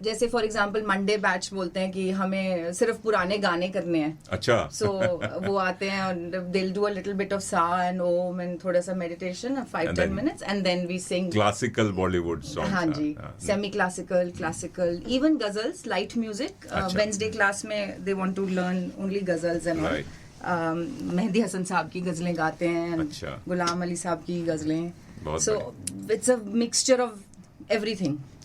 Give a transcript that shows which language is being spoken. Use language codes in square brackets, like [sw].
[hi] जैसे [en] for example [hi] Monday batch बोलते हैं कि हमें सिर्फ पुराने गाने करने हैं. अच्छा. [en] So [hi] वो आते हैं [en] और they'll do a little bit of सा and om and [hi] थोड़ा सा [en] meditation 5-10 minutes and then we sing. Classical Bollywood song. [hi] हाँ जी, [en] Semi classical, classical, even ghazals, light music. [hi] अच्छा. [en] Wednesday class [hi] में [en] They want to learn only ghazals and all. [hi] Mehdi Hasan साहब की गजलें गाते हैं. अच्छा. गुलाम अली साहब की गजलें. बहुत [en] So it's a mixture of everything.